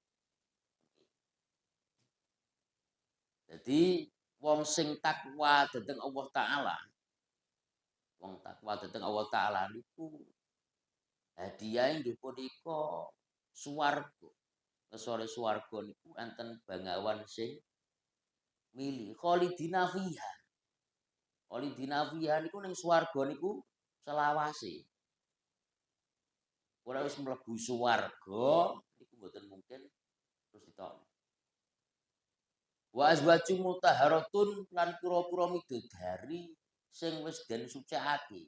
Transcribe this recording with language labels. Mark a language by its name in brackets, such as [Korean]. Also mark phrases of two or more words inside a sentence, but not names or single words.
[Javanese] Jadi wong sing takwa dhateng Allah taala, wong takwa dhateng Allah taala niku hadiahe nggih punika swarga. Ngesore swarga niku enten bangawan sing mili [Arabic] khalidina fiha. Khalidina fiha [Javanese] niku ning swarga niku selawase. Ora wis mlebu swarga niku mboten mungkin terus ditokno. [Arabic] Wa azwajum mutahharatun [Javanese] lan pira-pira midodari sing wis den sucikake.